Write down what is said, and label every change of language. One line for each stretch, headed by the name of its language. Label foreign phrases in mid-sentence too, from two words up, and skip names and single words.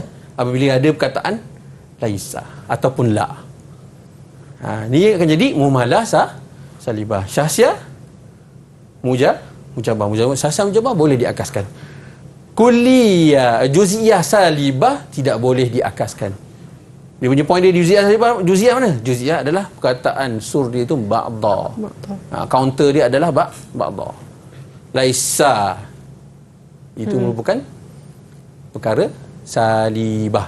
Malay: Apabila ada perkataan laisa ataupun la. Ni akan jadi
Arabic: مهملة سالبة. شخصية موجبة. شخصية موجبة
Malay: boleh diakaskan.
Arabic: كلية جزئية سالبة
Malay: tidak boleh diakaskan. Dia punya poin dia di
Arabic: جزئية سالبة.
Malay: Juz'iyah mana? Juz'iyah adalah perkataan sur dia itu ba'dha. Counter dia adalah ba'dha. Laisa itu merupakan perkara salibah.